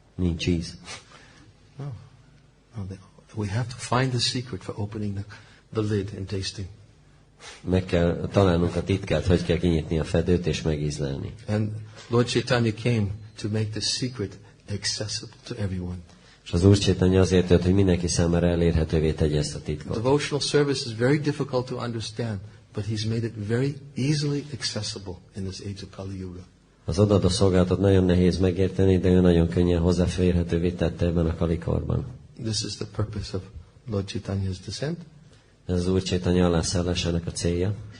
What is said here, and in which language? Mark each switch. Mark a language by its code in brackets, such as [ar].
[hu] nincs íz. [en] No. We have to find the secret for opening the lid and tasting. [hu] Meg kell találnunk a titkát, hogy kell kinyitni a fedőt és megízlelni. [en] And Lord Chaitanya came to make the secret accessible to everyone. [hu] És az Úr Chaitanya azért jött, hogy mindenki számára elérhetővé tegye ezt a titkot. [en] Devotional service is very difficult to understand, but He's made it very easily accessible in this age of Kali Yuga. [hu] Az odaadó szolgálatot nagyon nehéz megérteni, de ő nagyon könnyen hozzáférhetővé tette ebben a kalikorban. [en] This is the purpose of Lord Chaitanya's descent. [hu] Ez az Úr Chaitanya alászállásának a célja.